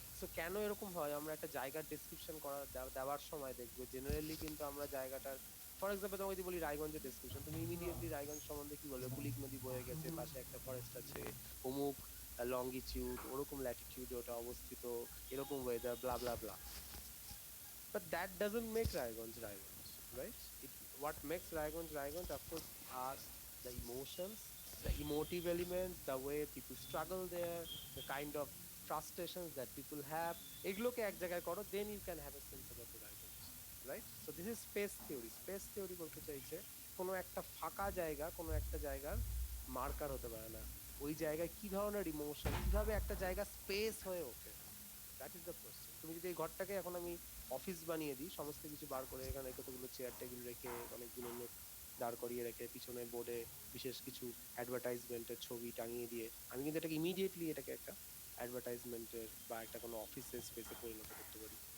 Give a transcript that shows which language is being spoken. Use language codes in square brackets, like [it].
[bn] So কেন এরকম হয়, আমরা একটা জায়গার ডেসক্রিপশন দেওয়ার সময় দেখবে জেনারেলি কিন্তু আমরা জায়গাটার, ফর এক্সাম্পল তোমাকে যদি বলি রায়গঞ্জের ডেসক্রিপশন, তুমি ইমিডিয়েটলি রায়গঞ্জ সম্বন্ধে কি বলবে? কুলিক নদী বয়ে গেছে, পাশে একটা ফরেস্ট আছে, অমুক লঙ্গিটিউড, ওরকম ল্যাটিটিউডে ওটা অবস্থিত, এরকম weather, blah blah blah. [en] But that doesn't make Raiganj Raiganj, right? What makes Raiganj Raiganj, of course, are the emotions, the emotive elements, the way people struggle there, the kind of frustrations that people have. [bn] এগুলোকে এক জায়গায় করো, [en] then you can have a sense about the Raiganj, right? So this is space theory. [bn] Space theory বলতে চাইছে কোনো একটা ফাঁকা জায়গা কোনো একটা জায়গার মার্কার হতে পারে না, ওই জায়গায় কি ধরনের ইমোশন, কিভাবে একটা জায়গা স্পেস হয়ে ওঠে। [en] That is the question. [bn] তুমি যদি এই ঘরটাকে এখন আমি অফিস বানিয়ে দিই, সমস্ত কিছু বার করে এখানে কতগুলো চেয়ার টেবিল রেখে অনেকগুলো লোক দাঁড় করিয়ে রেখে পিছনে বোর্ডে বিশেষ কিছু অ্যাডভার্টাইজমেন্টের ছবি টাঙিয়ে দিয়ে, আমি কিন্তু এটাকে ইমিডিয়েটলি এটাকে একটা অ্যাডভার্টাইজমেন্টের বা একটা কোনো অফিসের স্পেসে পরিণত করতে পারি।